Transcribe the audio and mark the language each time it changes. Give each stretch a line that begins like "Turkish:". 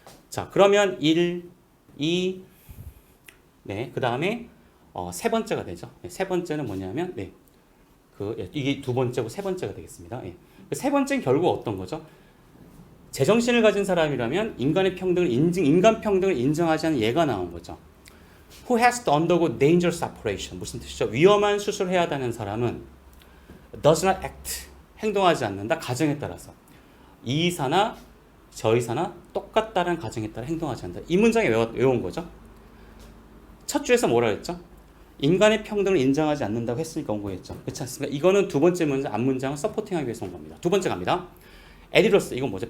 Korean: 자, 그러면 1, 2, 네, 그 다음에 세 번째가 되죠. 네, 세 번째는 뭐냐면 이게 두 번째고 세 번째가 되겠습니다. 예. 세 번째는 결국 어떤 거죠? 제정신을 가진 사람이라면 인간 평등을 인정하지 않는 예가 나온 거죠.
English: Who has to undergo dangerous operation.
Korean: 무슨 뜻이죠? 위험한 수술을 해야 하는 사람은
English: does not act.
Korean: 행동하지 않는다. 가정에 따라서. 이 이사나 저 이사나 똑같다는 가정에 따라 행동하지 않는다. 이 문장에 외운 거죠. 첫 줄에서 뭐라 했죠? 인간의 평등을 인정하지 않는다고 했으니까 온 거겠죠. 그렇지 않습니까? 이거는 두 번째 문장, 앞 문장을 서포팅하기 위해서 온 겁니다. 두 번째 갑니다. 에디터스, 이건 뭐죠?